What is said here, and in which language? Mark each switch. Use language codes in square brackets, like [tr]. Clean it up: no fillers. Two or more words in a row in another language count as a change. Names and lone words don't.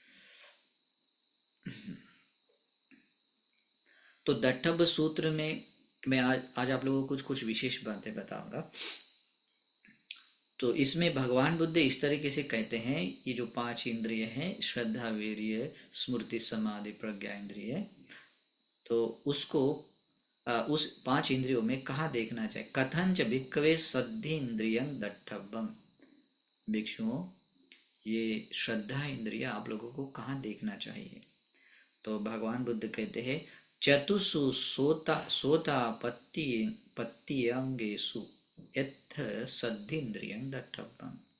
[hi] तो दट्ठब सूत्र में मैं आज आप लोगों को कुछ कुछ विशेष बातें बताऊंगा। तो इसमें भगवान बुद्ध इस तरीके से कहते हैं, ये जो 5 इंद्रिय हैं, श्रद्धा वीर्य स्मृति समाधि प्रज्ञा इंद्रिय, तो उसको उस 5 इंद्रियों में कहाँ देखना चाहिए। [pi] कथन च भिक्खवे सद्धि इंद्रियं दट्ठबम, [hi] भिक्षुओं ये श्रद्धा इंद्रिय आप लोगों को कहाँ देखना चाहिए। तो भगवान बुद्ध कहते हैं [pi] चतुसु सोता पत्तियंगेषु यथ सद्धीन्द्रियं दट्ठबम।